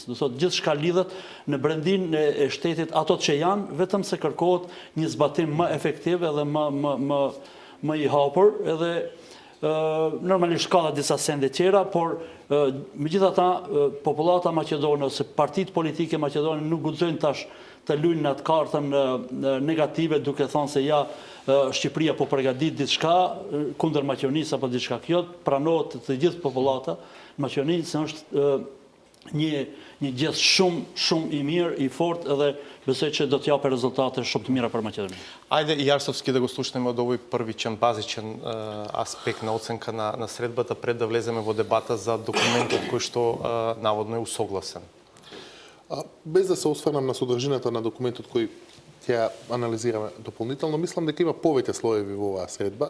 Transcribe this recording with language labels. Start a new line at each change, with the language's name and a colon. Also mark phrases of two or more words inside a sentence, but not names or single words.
Albanian: Do thotë gjithçka lidhet në brendin e shtetit, ato që janë, vetëm se kërkohet një zbatim më efektiv edhe më i hapur, edhe normalisht ka disa sende tjera, por megjithatë popullata maqedone ose partitë politike maqedone nuk guxojnë tash të luajnë në atë kartën negative duke thënë se ja Shqipëria po përgatit diçka kundër Maqedonisë apo diçka. Kjo pranohet të gjithë popullata Maqedonisë, se është një gjë shumë i mirë, i fortë, edhe besoj që do të japë rezultate shumë të mira për Maqedoninë.
Macedonian: Ајде и Јарсовски да го слушнеме од овој првичен базичен аспект на оценка на средбата пред да влеземе во дебата за документот кој што наводно е усогласен. Без да се осврнам на содржината на документот кој ќе анализираме дополнително, мислам дека има повеќе слоеви во оваа средба.